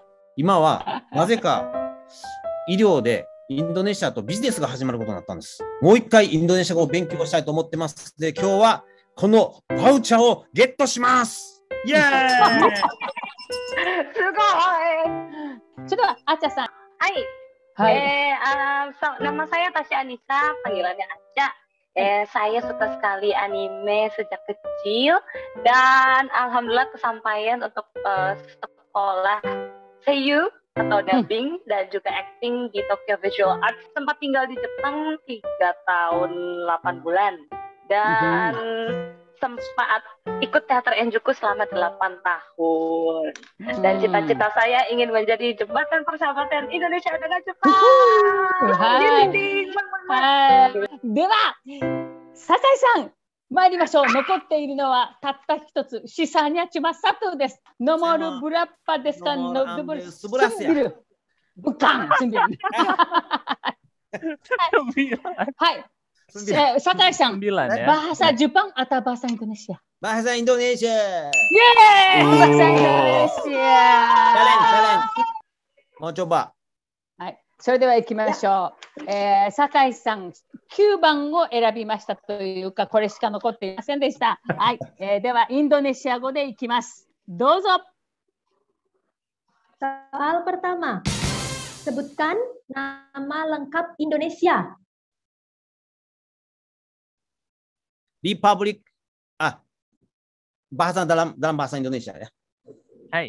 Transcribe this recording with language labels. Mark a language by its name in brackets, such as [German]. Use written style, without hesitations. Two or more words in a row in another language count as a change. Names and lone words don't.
[Japanese] 今は、なぜか、医療でインドネシアとビジネスが始まることになったんです。もう一回インドネシア語を勉強したいと思ってます。で、今日は、このバウチャーをゲットします。イエーイすごい。ちょっと、あっちゃさん。 [Indonesian] はい。Nama saya Tasya Anissa, panggilannya Aca. Saya suka sekali anime sejak kecil dan alhamdulillah kesampaian untuk sekolah seiyu atau dubbing dan juga acting di Tokyo Visual Arts. Sempat tinggal di Jepang 3 tahun 8 bulan dan sempat ikut teater Enjuku selama 8 tahun. Dan cita-cita saya ingin menjadi jembatan persahabatan Indonesia dengan Jepang. [Japanese] では、酒井さん、参りましょう。残っているのはたった一つ、 [Indonesian] sisanya cuma satu [Japanese] です。 [Indonesian] nomor berapa [Japanese] ですか ？ [Indonesian] nomor 9. Bukan 9. [Japanese] はい。 [Indonesian] 酒井さん、bahasa Jepang atau bahasa Indonesia? Bahasa Indonesia. Yeay, bahasa Indonesia. Challenge. Mau coba. [Japanese] はい、それでは行きましょう。酒井さん、9番を選びましたというか、これしか残っていませんでした。はい、ではインドネシア語でいきます。どうぞ。 [Indonesian] Soal pertama, sebutkan nama lengkap Indonesia. Republik, bahasa dalam bahasa Indonesia ya. [Japanese] Hai.